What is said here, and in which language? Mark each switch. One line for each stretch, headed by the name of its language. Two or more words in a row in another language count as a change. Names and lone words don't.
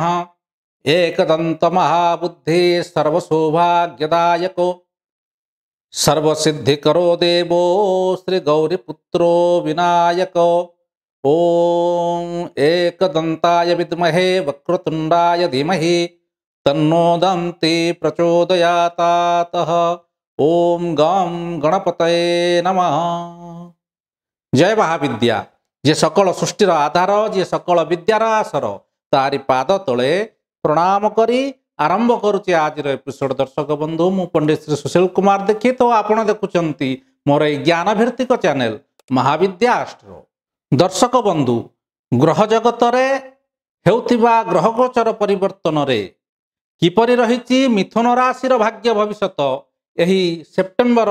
Sanskrit: एकदंत महाबुद्धि सर्वसौभाग्यदायको सर्वसिद्धिकरो देवो श्री गौरीपुत्रो विनायको। ओम एकदंताय विद्महे वक्रतुंडाय धीमहि तन्नो दन्ति प्रचोदयातातः। ओम गं गणपतये नमः।
Odia: ଜୟ ମହାବିଦ୍ୟା ଯେ ସକଳ ସୃଷ୍ଟିର ଆଧାର ଯେ ସକଳ ବିଦ୍ୟାର ଆସର ତାରି ପାଦ ତଳେ ପ୍ରଣାମ କରି ଆରମ୍ଭ କରୁଛେ ଆଜି ଏପିସୋଡ଼। ଦର୍ଶକ ବନ୍ଧୁ ମୁଁ ପଣ୍ଡିତ ଶ୍ରୀ ସୁଶୀଲ କୁମାର ଦୀକ୍ଷିତ ତୋ ଆପଣ ଦେଖୁଛନ୍ତି ମୋର ଏ ଜ୍ଞାନ ଭିତ୍ତିକ ଚ୍ୟାନେଲ ମହାବିଦ୍ୟା ଆଷ୍ଟ୍ରୋ। ଦର୍ଶକ ବନ୍ଧୁ ଗ୍ରହ ଜଗତ ରେ ହେଉଥିବା ଗ୍ରହ ଗୋଚର ପରିବର୍ତ୍ତନ ରେ କିପରି ରହିଛି ମିଥୁନ ରାଶି ଭାଗ୍ୟ ଭବିଷ୍ୟତ ଏହି ସେପ୍ଟେମ୍ବର